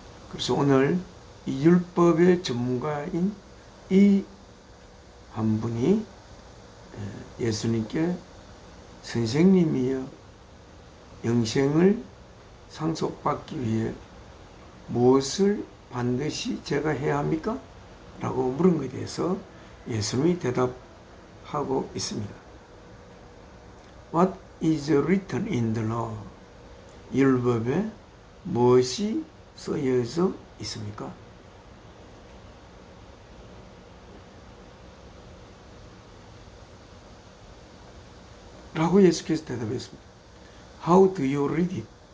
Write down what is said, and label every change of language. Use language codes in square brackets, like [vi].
[ko] 그래서 오늘 이 율법의 전문가인 이 한 분이 예수님께 선생님이여 영생을 상속받기 위해 무엇을 반드시 제가 해야 합니까? 라고 물은 것에 대해서 예수님이 대답하고 있습니다. [en] What is written in the law? [ko] 율법에 무엇이 쓰여져 있습니까? 라고 예수께서 대답했습니다. [en] How do you read it?